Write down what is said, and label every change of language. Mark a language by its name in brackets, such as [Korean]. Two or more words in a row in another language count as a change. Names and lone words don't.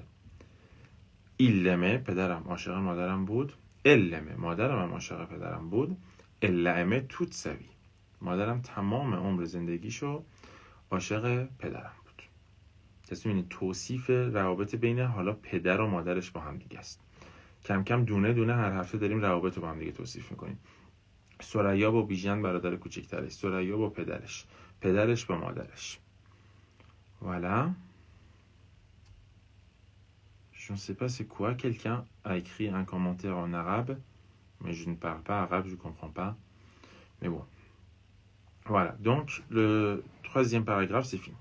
[Persian] ایلمه پدرم عاشق مادرم بود، المه مادرم هم عاشق پدرم بود، [French] l'aimait toute sa vie [Persian] مادرم تمام عمر زندگیشو عاشق پدرم بود. این توصیف روابط بین حالا پدر و مادرش با هم دیگه است. کم کم دونه دونه هر هفته داریم روابط رو با هم دیگه توصیف میکنیم. ثریا با بیژن برادر کوچکترش، ثریا با پدرش، پدرش با مادرش. [French] Voilà. Je ne sais pas c'est quoi. Quelqu'un a écrit un commentaire en arabe, mais je ne parle pas arabe, je ne comprends pas. Mais bon. Voilà. Donc, le troisième paragraphe, c'est fini.